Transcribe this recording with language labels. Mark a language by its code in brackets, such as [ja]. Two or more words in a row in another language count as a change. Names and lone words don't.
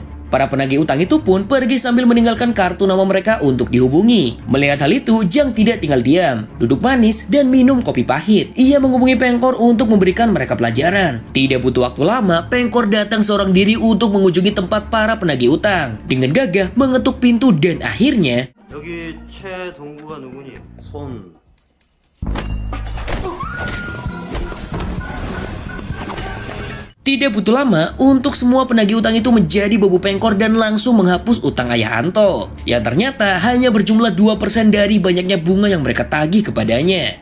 [id] Para penagih utang itu pun pergi sambil meninggalkan kartu nama mereka untuk dihubungi. Melihat hal itu, Jang tidak tinggal diam, duduk manis dan minum kopi pahit. Ia menghubungi Pengkor untuk memberikan mereka pelajaran. Tidak butuh waktu lama, Pengkor datang seorang diri untuk mengunjungi tempat para penagih utang. Dengan gagah mengetuk pintu dan akhirnya [ko] 여기 최동구가 누구니? 손. [id] Tidak butuh lama untuk semua penagih utang itu menjadi bobo Pengkor dan langsung menghapus utang ayah Anto. Yang ternyata hanya berjumlah 2% dari banyaknya bunga yang mereka tagih kepadanya.